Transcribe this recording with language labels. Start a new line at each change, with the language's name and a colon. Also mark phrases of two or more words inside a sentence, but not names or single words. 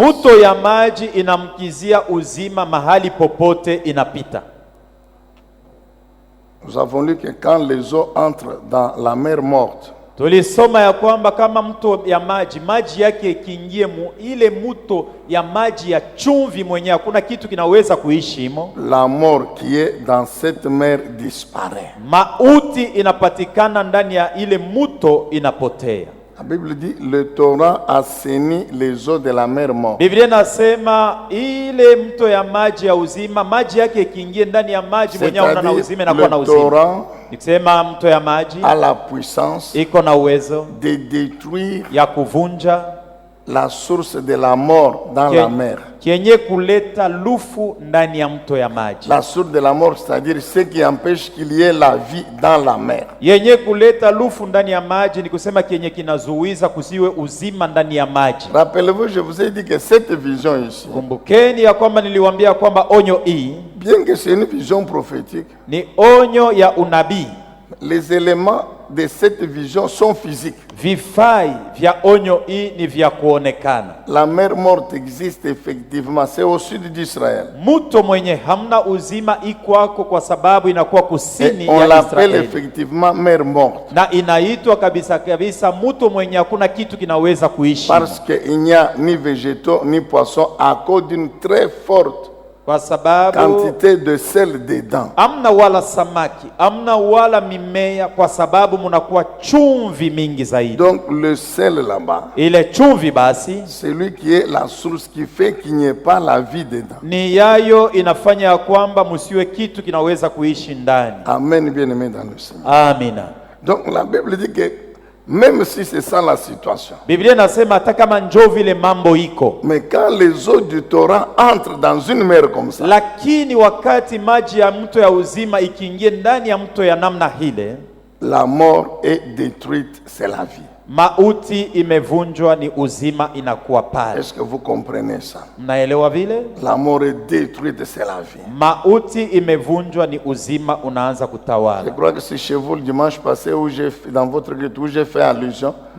Swahili: Mto ya maji inamkizia uzima mahali popote inapita.
French: Nous avons lu que quand les eaux entrent dans la mer morte,
Swahili: Tulisoma ya kwamba kama mto ya maji yake ikiingie ile mto ya maji ya chumvi mwenyewe, hakuna kitu kinaweza kuishi imo.
French: la mort qui est dans cette mer disparaît.
Swahili: Mauti inapatikana ndani ya ile mto inapotea.
French: La Bible dit le torrent assainit les eaux de la mer morte.
Swahili: Biblia inasema ile mto ya maji ya uzima, maji yake ikiingie ndani ya maji mwenyewe una uzima na kuwa na
French: le
Swahili: uzima.
French: torrent
Swahili: Nikisema mto ya maji
French: a la puissance
Swahili: iko na uwezo
French: de détruire
Swahili: ya kuvunja
French: la source de la mort dans la mer.
Swahili: Kienye kuleta lufu ndani ya mto ya maji.
French: La source de la mort, c'est-à-dire ce qui empêche qu'il y ait la vie dans la mer.
Swahili: Yenye kuleta lufu ndani ya maji ni kusema kienye kinazuiza kusiwe uzima ndani ya maji.
French: Rappelez-vous, je vous ai dit que cette vision ici,
Swahili: Kumbukeni ya kwamba niliwaambia kwamba onyo hii
French: bien que c'est une vision prophétique,
Swahili: ni onyo ya unabii.
French: les éléments de cette vision sont physiques.
Swahili: Vifai vya onyo hii ni vya kuonekana.
French: La mer morte existe effectivement, c'est au sud d'Israël.
Swahili: Mto mwenye hamna uzima ikwako kwa sababu inakuwa kusini
French: Et on
Swahili: ya
French: l'appelle
Swahili: Israeli.
French: effectivement mer morte.
Swahili: Na inaitwa kabisa kabisa mto mwenye hakuna kitu kinaweza kuishi.
French: Parce qu'il n'y a ni végétaux ni poissons à cause d'une très forte
Swahili: Kwa sababu
French: quantité de sel dedans.
Swahili: amna wala samaki, amna wala mimea kwa sababu munakuwa chumvi mingi zaidi.
French: Donc le sel là-bas,
Swahili: Ile chumvi basi
French: c'est lui qui est la source qui fait qu'il n'y ait pas la vie dedans.
Swahili: ni yayo inafanya ya kwamba musiwe kitu kinaweza kuishi ndani.
French: Amen, bien-aimé dans le Seigneur.
Swahili: Amina.
French: Donc la Bible dit que même si c'est ça la situation,
Swahili: Biblia inasema hata kama njoo vile mambo iko,
French: mais quand les eaux du torrent entrent dans une mer comme ça,
Swahili: lakini wakati maji ya mto ya uzima ikiingia ndani ya mto ya namna hile,
French: la mort est détruite, c'est la vie.
Swahili: mauti imevunjwa, ni uzima inakuwa pale.
French: Est-ce que vous comprenez ça?
Swahili: Mnaelewa vile?
French: La mort est détruite, c'est la vie.
Swahili: Mauti imevunjwa, ni uzima unaanza
French: Je
Swahili: kutawala.
French: crois que c'est chez vous le dimanche passé où j'ai fait, dans votre culte, où j'ai fait allusion au